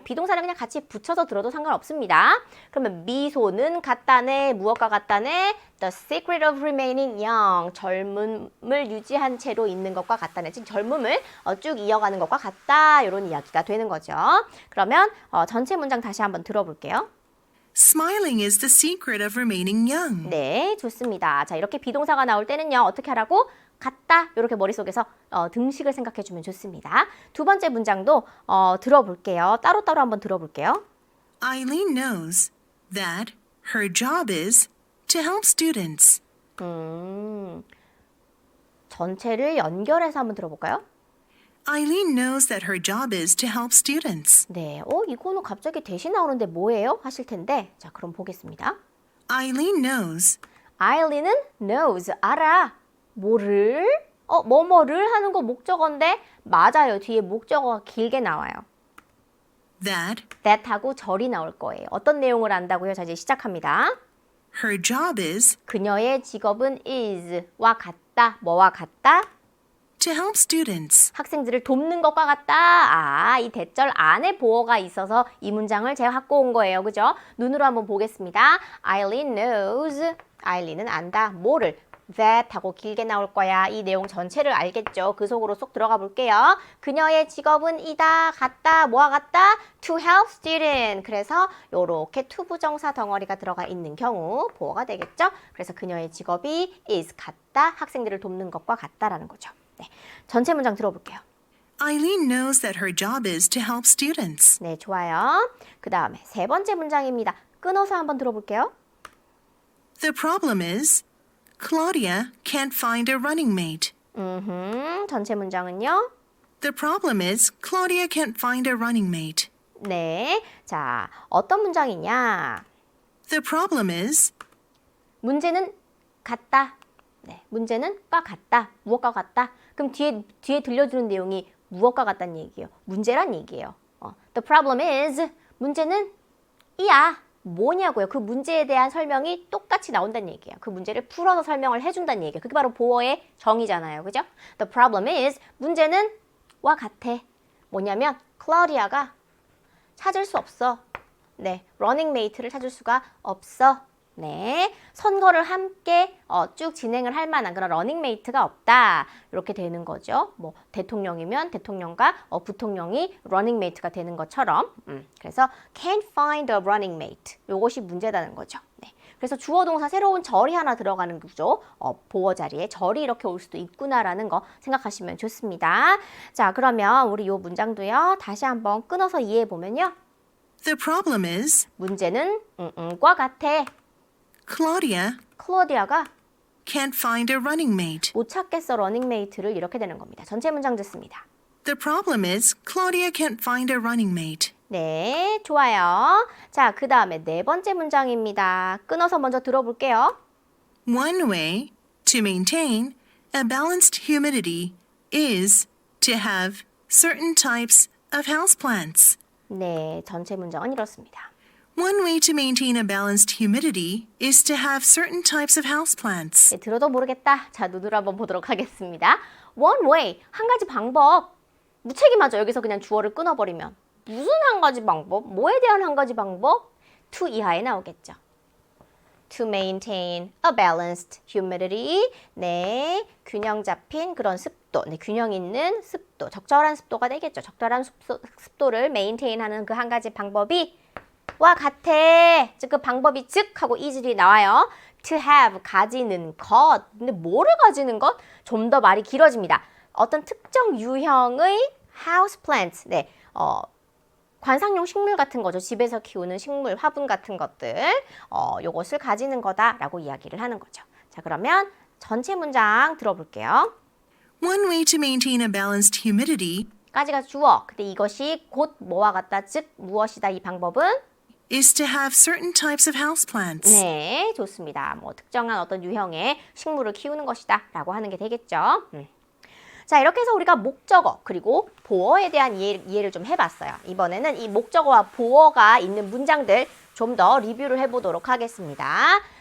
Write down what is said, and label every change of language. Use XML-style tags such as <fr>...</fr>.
<ko>비동사는 그냥 같이 붙여서 들어도 상관없습니다. 그러면 미소는 같다네, 무엇과 같다네, the secret of remaining young, 젊음을 유지한 채로 있는 것과 같다네. 즉 젊음을 쭉 이어가는 것과 같다. 이런 이야기가 되는 거죠. 그러면 전체 문장 다시 한번 들어볼게요.</ko> <en>Smiling is the secret of remaining young.</en> <ko>네, 좋습니다. 자, 이렇게 비동사가 나올 때는요, 어떻게 하라고? 같다. 이렇게 머릿속에서 등식을 생각해 주면 좋습니다. 두 번째 문장도 들어볼게요. 따로따로 한번 들어볼게요.</ko> <en>Eileen knows that her job is to help students.</en> <ko>전체를 연결해서 한번 들어볼까요?</ko> <en>Eileen knows that her job is to help students.</en> <ko>네, 이거는 갑자기 대신 나오는데 뭐예요? 하실 텐데, 자, 그럼 보겠습니다.</ko> <en>Eileen knows</en> <ko>아일린은 knows, 알아. 뭐를? 뭐뭐를 하는 거 목적어인데 맞아요. 뒤에 목적어가 길게 나와요.</ko> <en>that</en> <ko>하고 절이 나올 거예요. 어떤 내용을 안다고요? 자, 이제 시작합니다.</ko> <en>her job is</en> <ko>그녀의 직업은 is와 같다. 뭐와 같다?</ko> <en>to help students.</en> <ko>학생들을 돕는 것과 같다. 이 대절 안에 보어가 있어서 이 문장을 제가 갖고 온 거예요. 그죠? 눈으로 한번 보겠습니다. Eileen knows. 아일린은 안다. 뭐를? that 하고 길게 나올 거야. 이 내용 전체를 알겠죠? 그 속으로 쏙 들어가 볼게요. 그녀의 직업은 이다, 같다, 뭐와 같다?</ko> <en>To help student.</en> <ko>그래서 요렇게 to 부정사 덩어리가 들어가 있는 경우 보어가 되겠죠? 그래서 그녀의 직업이 is 같다, 학생들을 돕는 것과 같다라는 거죠. 네, 전체 문장 들어볼게요.</ko> <en>Eileen knows that her job is to help students.</en> <ko>네, 좋아요. 그 다음에 세 번째 문장입니다. 끊어서 한번 들어볼게요.</ko> <en>The problem is Claudia can't find a running mate.</en> <ko>전체 문장은요.</ko> <en>The problem is Claudia can't find a running mate.</en> <ko>네, 자, 어떤 문장이냐?</ko> <en>The problem is</en> <ko>문제는 같다. 네, 문제는 과 같다. 무엇과 같다. 그럼 뒤에 들려주는 내용이 무엇과 같다는 얘기예요. 문제란 얘기예요.</ko> <en>The problem is 문제는 이야.</en> <ko>뭐냐고요. 그 문제에 대한 설명이 똑같이 나온다는 얘기예요. 그 문제를 풀어서 설명을 해준다는 얘기예요. 그게 바로 보어의 정의잖아요. 그죠? The problem is 문제는 와 같아. 뭐냐면 클라우디아가 찾을 수 없어. 네, 러닝 메이트를 찾을 수가 없어. 네, 선거를 함께 쭉 진행을 할 만한 그런 러닝 메이트가 없다. 이렇게 되는 거죠. 뭐 대통령이면 대통령과 부통령이 러닝 메이트가 되는 것처럼.</ko> <en>그래서 can't find a running mate.</en> <ko>요것이 문제다는 거죠. 네. 그래서 주어 동사 새로운 절이 하나 들어가는 거죠. 보어 자리에 절이 이렇게 올 수도 있구나라는 거 생각하시면 좋습니다. 자, 그러면 우리 요 문장도요. 다시 한번 끊어서 이해해 보면요.</ko> <en>the problem is</en> <ko>문제는 과 같아. 클로디아가</ko> <en>can't find a running mate.</en> <ko>못 찾겠어 러닝메이트를 이렇게 되는 겁니다. 전체 문장 듣습니다.</ko> <en>The problem is Claudia can't find a running mate.</en> <ko>네, 좋아요. 자, 그 다음에 네 번째 문장입니다. 끊어서 먼저 들어볼게요.</ko> <en>One way to maintain a balanced humidity is to have certain types of houseplants.</en> <ko>네, 전체 문장은 이렇습니다.</ko> <en>One way to maintain a balanced humidity is to have certain types of houseplants.</en> <ko>네, 들어도 모르겠다. 자, 눈으로 한번 보도록 하겠습니다. One way, 한 가지 방법. 무책임하죠. 여기서 그냥 주어를 끊어버리면. 무슨 한 가지 방법? 뭐에 대한 한 가지 방법? to 이하에 나오겠죠.</ko> <en>To maintain a balanced humidity. 네, 균형 잡힌 그런 습도.</en> <ko>습도, 네, 균형 있는 습도, 적절한 습도가 되겠죠. 적절한 습도를 메인테인하는 그 한 가지 방법이 와 같아. 즉 그 방법이 즉 하고 이질이 나와요. To have, 가지는 것. 근데 뭐를 가지는 것? 좀 더 말이 길어집니다. 어떤 특정 유형의 house plants, 네, 관상용 식물 같은 거죠. 집에서 키우는 식물, 화분 같은 것들, 요것을 가지는 거다라고 이야기를 하는 거죠. 자, 그러면 전체 문장 들어볼게요.</ko> <en>One way to maintain a balanced humidity</en> <ko>까지가 주어. 근데 이것이 곧 뭐와 같다, 즉 무엇이다 이 방법은?</ko> <en>is to have certain types of houseplants.</en> <ko>네, 좋습니다. 뭐 특정한 어떤 유형의 식물을 키우는 것이다 라고 하는 게 되겠죠. 자, 이렇게 해서 우리가 목적어 그리고 보어에 대한 이해를 좀 해봤어요. 이번에는 이 목적어와 보어가 있는 문장들 좀 더 리뷰를 해보도록 하겠습니다.</ko>